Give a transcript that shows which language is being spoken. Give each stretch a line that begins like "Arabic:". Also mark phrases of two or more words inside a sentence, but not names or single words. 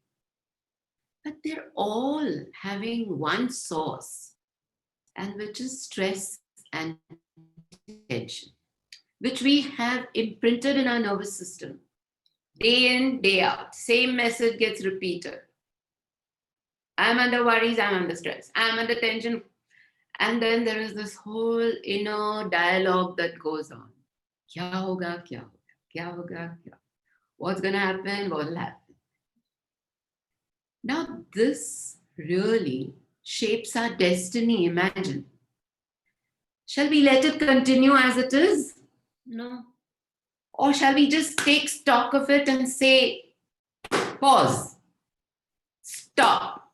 English: But they're all having one source, and which is stress and tension, which we have imprinted in our nervous system. Day in, day out, same message gets repeated. I'm under worries, I'm under stress, I'm under tension. And then there is this whole inner dialogue that goes on.
Hindi: क्या होगा, क्या होगा, क्या होगा, क्या.
English: What's going to happen? What will happen? Now, this really shapes our destiny. Imagine. Shall we let it continue as it is? No. Or shall we just take stock of it and say, pause, stop,